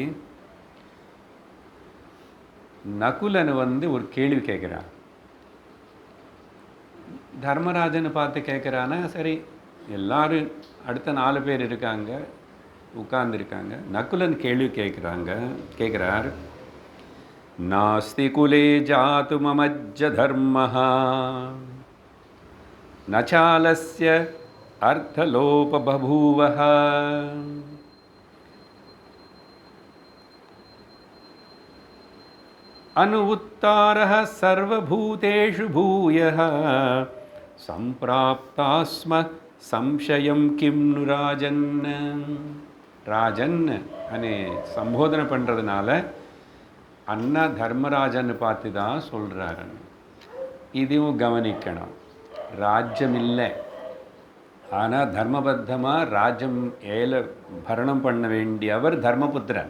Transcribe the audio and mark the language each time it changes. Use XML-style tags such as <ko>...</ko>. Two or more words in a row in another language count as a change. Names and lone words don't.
<ta>நகுலன் ஒரு கேள்வி கேட்குறான். தர்மராஜனை பார்த்து கேட்குறானா, சரி எல்லோரும் அடுத்த 4 பேர் இருக்காங்க, உட்கார்ந்துருக்காங்க. நகுலன் கேள்வி கேட்குறார்,</ta> <sa>नास्ति कुले जातुममज्ज धर्मः न चालस्य अर्थलोपबभूवः अनुत्तारः सर्वभूतेषु भूयः संप्राप्तास्म संशयं किं नु राजन्.</sa> <ta>ராஜன் அனே சம்போதனை பண்ணுறதுனால அண்ணா தர்மராஜன்னு பார்த்து தான் சொல்கிறாரு. இதுவும் கவனிக்கணும். ராஜ்யம் இல்லை, ஆனால் தர்மபத்தமாக ராஜ்யம் பரணம் பண்ண வேண்டியவர் தர்மபுத்திரன்.</ta>